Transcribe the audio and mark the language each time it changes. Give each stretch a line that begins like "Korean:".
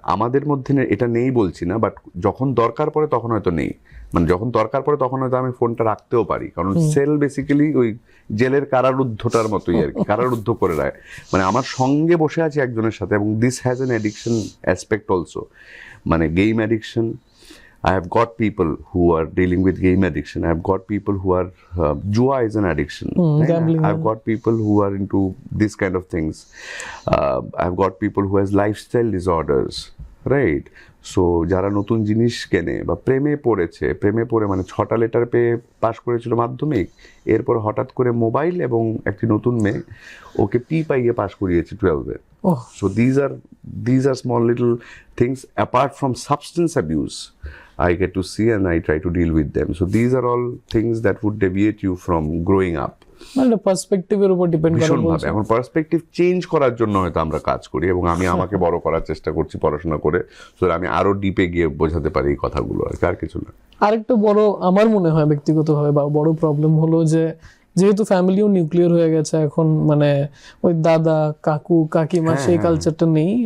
Bangla: আমাদের মধ্যে এটা নেই বলছি না, বাট যখন দরকার পড়ে তখন হয়তো নেই, মানে যখন দরকার পড়ে তখন হয়তো আমি ফোনটা রাখতেও পারি, কারণ সেল বেসিক্যালি ওই জেলের কারারুদ্ধটার মতোই আর কি, কারারুদ্ধ করে রায়, মানে আমার সঙ্গে বসে আছে একজনের সাথে।
English: এবং this has an addiction aspect also,
Bangla: মানে game addiction.
English: I have got people who are dealing with game addiction. I have got people who are jua is an addiction. Gambling. I've got people who are into this kind of things. I've got people who has lifestyle disorders, right?
Bangla: So যারা নতুন জিনিস কেনে বা প্রেমে পড়ে মানে 6টা letter পেয়ে পাশ করেছিল মাধ্যমিক, এরপর হঠাৎ করে মোবাইল এবং একটি নতুন মেয়ে ওকে পাইয়ে পাশ করিয়েছে 12-এ।
English: So these are small little things apart from substance abuse I get to see and I try to deal with them. So these are all things that would deviate you from growing up.
Bangla: মানে পার্সপেক্টিভের উপর depend করে ভীষণভাবে। এখন perspective change করার জন্য হয়তো আমরা কাজ করি, এবং আমি আমাকে বড় করার চেষ্টা করছি পড়াশোনা করে, সো আমি আরো ডিপে গিয়ে বোঝাতে পারি এই কথাগুলো, আর কিছু না। আরেকটা বড় আমার মনে হয় ব্যক্তিগতভাবে বড় প্রবলেম হলো যে যেহেতু ফ্যামিলিও নিউক্লিয়ার হয়ে গেছে এখন, মানে ওই দাদা কাকু কাকিমা সেই কালচারটা নেই।